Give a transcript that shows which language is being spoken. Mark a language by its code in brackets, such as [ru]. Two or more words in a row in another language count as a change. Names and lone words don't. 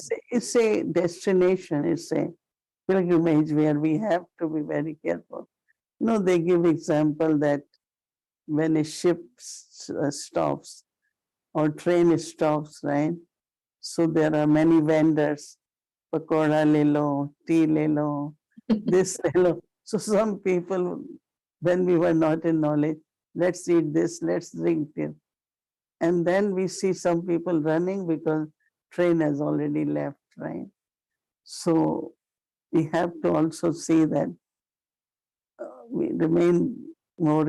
[en] it's a destination, it's a pilgrimage where we have to be very careful. They give example that when a ship stops or train stops, right? So there are many vendors, [hi] पकोड़ा ले लो, tea ले लो, this ले लो. [en] So some people, when we were not in knowledge, let's eat this, let's drink it. And then we see some people running because train has already left, right? So we have to also see that we remain more